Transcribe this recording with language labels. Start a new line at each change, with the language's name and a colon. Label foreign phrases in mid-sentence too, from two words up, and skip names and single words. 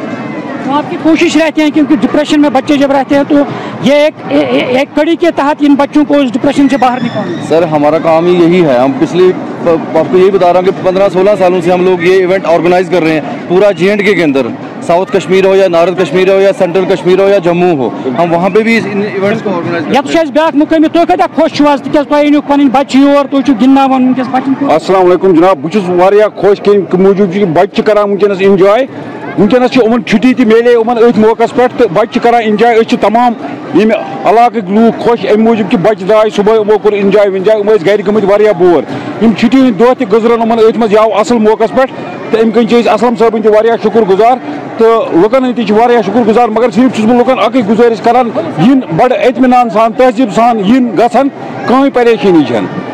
Urdu: آپ کی کوشش رہتی ہے کیونکہ ڈپریشن میں بچے جب رہتے ہیں تو یہ ایک کڑی کے تحت ان بچوں کو اس ڈپریشن سے باہر نکالنا سر ہمارا کام ہی یہی ہے ہم پچھلی آپ کو یہی بتا رہا ہوں کہ 15-16 سالوں سے ہم لوگ یہ
English: event organize
Urdu: کر رہے ہیں پورا JNK کے اندر ساؤتھ کشمیر ہو یا نارتھ کشمیر ہو یا سینٹرل کشمیر ہو یا جموں ہو ہم وہاں پہ بھی ان ایونٹس کو آرگنائز کرتے ہیں
Kashmiri: بیاکھ مقامی تو کتیا خوش چھو تکیاز تُہۍ أنِو پنٕنۍ بچہِ یور تُہۍ چھِو گِنٛدناوان وٕنکٮ۪س بچن السلام علیکم جناب بہٕ چھُس واریاہ خوش کَمہِ موٗجوٗب چھِ بچہِ چھِ کران وٕنکٮ۪نس انجاے وٕنکٮ۪نس چھِ یِمن چھُٹی تہِ میلے یِمن أتھۍ موقعس پٮ۪ٹھ تہٕ بچہِ چھِ کران انجاے أسۍ چھِ تمام ییٚمہِ علاقٕکۍ لوٗکھ خۄش اَمہِ موٗجوٗب کہِ بچہِ درٛاے صُبحٲے یِمو کوٚر انجاے وِنجاے یِم ٲسۍ گرِ گٔمٕتۍ واریاہ بور یِم چھُٹی ہٕنٛدۍ دۄہ تہِ گُزرن یِمن أتھۍ منٛز یہِ آو اصل موقعس پٮ۪ٹھ تہٕ اَمہِ کِنۍ چھِ أسۍ اسلم صٲبٕنۍ تہِ واریاہ شُکر گُزار تہٕ لُکن ہٕنٛدۍ تہِ چھِ واریاہ شُکر گُزار مگر صرف چھُس بہٕ لُکن اکٕے گُزٲرِش کران یِن بڑٕ اطمینان سان تہذیٖب سان یِن گژھن کٕہٕنۍ پریشٲنی چھنہٕ